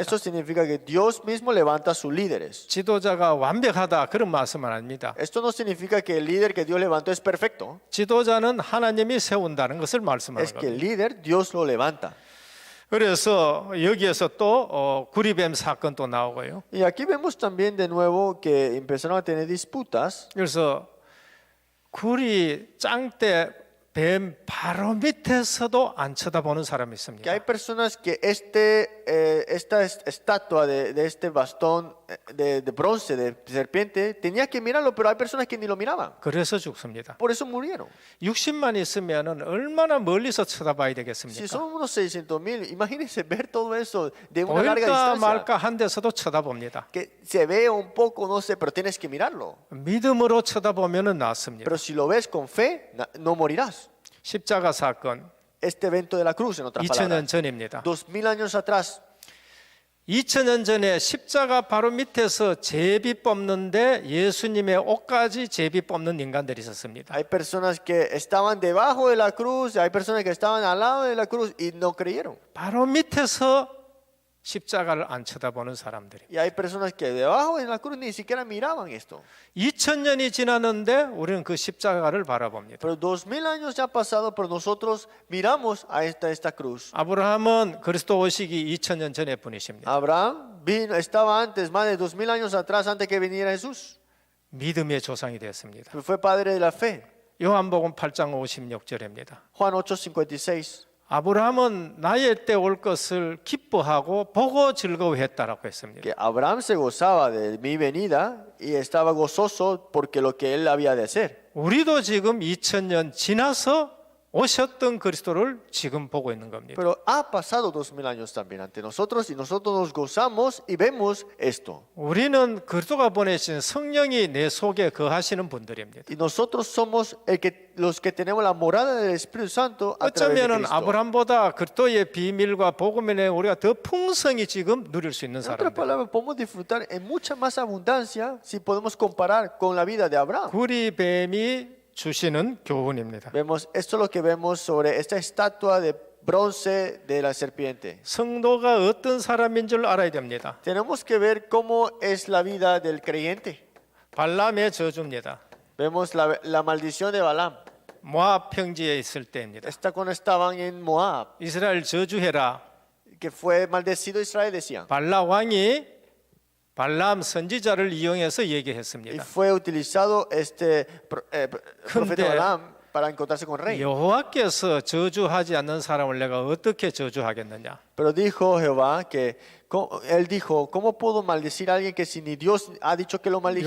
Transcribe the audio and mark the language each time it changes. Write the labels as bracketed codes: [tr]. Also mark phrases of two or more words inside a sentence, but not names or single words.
[es] Esto significa que Dios mismo levanta a sus líderes. [ko] 지도자가 완벽하다 그런 말씀은 아닙니다. [es] Esto no significa que el líder que Dios levantó es perfecto. [ko] 지도자는 하나님이 세운다는 것을 말씀하는 [es] Es que el [ko] 겁니다. [es] líder Dios lo levanta. [ko] 그래서 여기에서 또 구리뱀 사건 또 나오고요. [es] Y aquí vemos también de nuevo que empezaron a tener disputas. [ko] 그래서 구리 짱대 뱀 바로 밑에서도 안 쳐다보는 사람이 [es] Que [ko] 있습니다. [es] hay personas que esta estatua de este bastón de bronce de serpiente tenía que mirarlo, pero hay personas que ni lo miraban. [ko] 그래서 죽습니다. [es] Por eso murieron. [ko] 60만 있으면은 얼마나 멀리서 쳐다봐야 [es] Si [ko] 되겠습니까? [es] son unos 600,000, imagínense ver todo eso de una larga [ko] 보일까 [es] distancia. [ko] 말까 한 데서도 쳐다봅니다. [es] Que se ve un poco, no sé, pero tienes que mirarlo. [ko] 믿음으로 쳐다보면은 낫습니다. [es] Pero si lo ves con fe, no morirás. [ko] 십자가 사건 [es] Este evento de la cruz, en otras [ko] 2000년 [es] palabras. [ko] 전입니다. [es] 2000 años atrás, [ko] 2000년 전에 십자가 바로 밑에서 제비 뽑는데 예수님의 옷까지 제비 뽑는 인간들이 있었습니다. [es] hay personas que estaban debajo de la cruz, hay personas que estaban al lado de la cruz y no creyeron. [ko] 바로 밑에서 십자가를 안 쳐다보는 사람들이. [es] Y hay personas que debajo de la cruz ni siquiera miraban esto. [ko] 2000년이 지났는데 우리는 그 십자가를 바라봅니다. [es] Pero 2000 años ya han pasado, pero nosotros miramos a esta cruz. [ko] 아브라함은 그리스도 오시기 2000년 전에 분이십니다. [es] Abraham estaba antes, más de 2000 años atrás, antes que viniera Jesús. [ko] 믿음의 조상이 되었습니다. [es] Fue padre de la fe. [ko] 요한복음 8장 56절입니다. [es] Juan 8:56. [ko] 아브라함은 나의 때 올 것을 기뻐하고 보고 즐거워했다라고 했습니다. [es] Que Abraham se gozaba de mi venida y estaba gozoso porque lo que él había de hacer. [ko] 우리도 지금 2000년 지나서 오셨던 그리스도를 지금 보고 있는 겁니다. [es] Pero ha pasado 2000 años también ante nosotros y nosotros nos gozamos y vemos esto. [ko] 우리는 그리스도가 보내신 성령이 내 속에 거하시는 분들입니다. [es] Y nosotros somos los que tenemos la morada del Espíritu Santo a través de [ko] 어쩌면은 [es] Cristo. [ko] 아브라함보다 그리스도의 비밀과 복음의 내용 우리가 더 풍성히 지금 누릴 수 있는 [es] En otras [ko] 사람들. [es] palabras, podemos disfrutar en mucha más abundancia si podemos comparar con la vida de Abraham. [ko] 구리뱀이 주시는 교훈입니다. [es] Vemos, esto es lo que vemos sobre esta estatua de bronce de la serpiente. [ko] 성도가 어떤 사람인 줄 알아야 됩니다. [es] Tenemos que ver cómo es la vida del creyente. [ko] 발람의 저주입니다. [es] Vemos la maldición de Balaam. [ko] 모압 평지에 있을 때입니다. [es] Esta cuando estaban en Moab, [ko] 이스라엘 저주해라. [es] que fue maldecido Israel, decían. [ko] 발라 왕이 발람 선지자를 이용해서 [es] Y [ko] 얘기했습니다. [es] fue utilizado este profeta [ko] 근데 [es] Balaam para encontrarse con el rey. [ko] 여호와께서 저주하지 않는 사람을 내가 어떻게 저주하겠느냐? [es] Pero dijo Jehová que él dijo, ¿cómo puedo maldecir a alguien que si ni Dios ha dicho que lo maldijera?